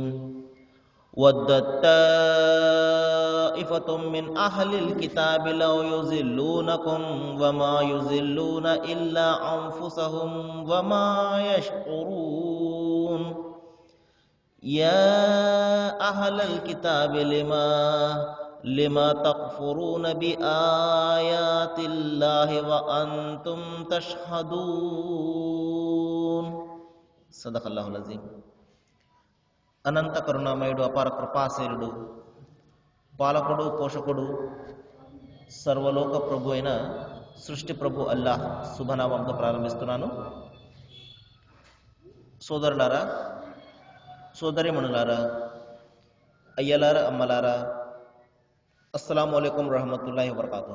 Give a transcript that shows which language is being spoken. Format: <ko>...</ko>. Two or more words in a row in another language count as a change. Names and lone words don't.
<ar>ودت طائفة من أهل الكتاب لو يضلونكم وما يضلون إلا أنفسهم وما يشعرون. يا أهل الكتاب لما تكفرون بآيات الله وأنتم تشهدون. صدق الله العظيم.</ar> <te>అనంత కరుణామయుడు, అపార కృపాశీలుడు, పాలకుడు, పోషకుడు, సర్వలోక ప్రభు అయిన సృష్టి ప్రభు అల్లాహ్ శుభనామంతో ప్రారంభిస్తున్నాను. సోదరులారా, సోదరిమణులారా, అయ్యలారా, అమ్మలారా,</te> <ar>السلام عليكم ورحمة الله وبركاته.</ar>